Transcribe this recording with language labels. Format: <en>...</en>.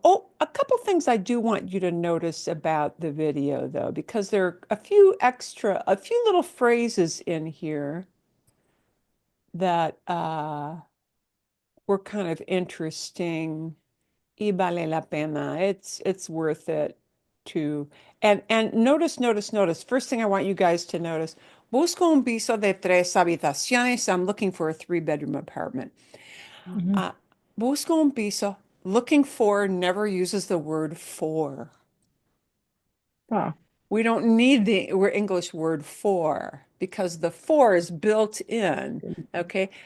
<en>Oh, a couple things I do want you to notice about the video, though, because there are a few little phrases in here that were kind of interesting.</en> <es>Y vale la pena.</es> <en>It's worth it to. And notice. First thing I want you guys to notice.</en> <es>Busco un piso de 3 habitaciones.</es> <en>I'm looking for a 3-bedroom apartment. Mhm.</en> <es>Uh, busco un piso.</es> <en>Looking for never uses the word for. Oh. We don't need the English word for because the for is built in. Okay.</en>